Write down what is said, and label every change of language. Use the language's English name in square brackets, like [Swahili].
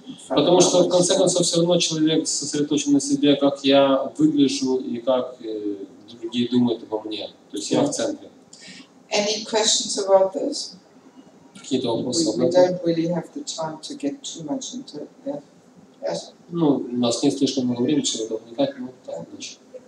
[Russian] Потому что в конце концов все равно человек сосредоточен на себе, как я выгляжу и как другие думают обо мне. То есть я в центре. [English] Any questions about this? [Russian] Какие-то вопросы? [English] We don't really have the time to get too much into it. Yeah. Yes. [Russian] Ну, у нас нет слишком много времени, чтобы это вникать, но так иначе.